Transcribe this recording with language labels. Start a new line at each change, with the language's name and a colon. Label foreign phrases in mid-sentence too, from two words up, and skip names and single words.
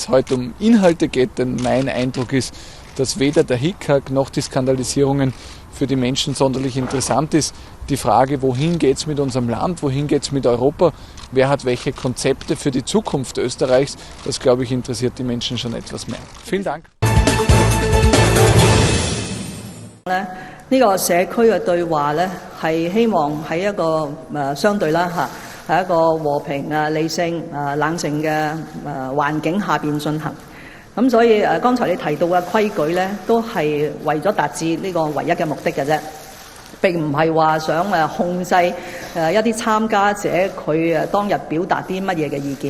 German: heute um Inhalte geht, denn mein Eindruck ist, dass weder der Hickhack noch die Skandalisierungen für die Menschen sonderlich interessant ist. Die Frage, wohin geht es mit unserem Land, wohin geht es mit Europa, wer hat welche Konzepte für die Zukunft Österreichs, das, glaube ich, interessiert die Menschen schon etwas mehr. Vielen Dank.
Cantonese: 呢個社區嘅對話呢，係希望喺一個相對啦嚇，係一個和平理性冷靜嘅環境下邊進行。咁所以剛才你提到嘅規矩呢，都係為咗達至呢個唯一嘅目的嘅啫，並唔係話想控制一啲參加者佢當日表達啲乜嘢嘅意見。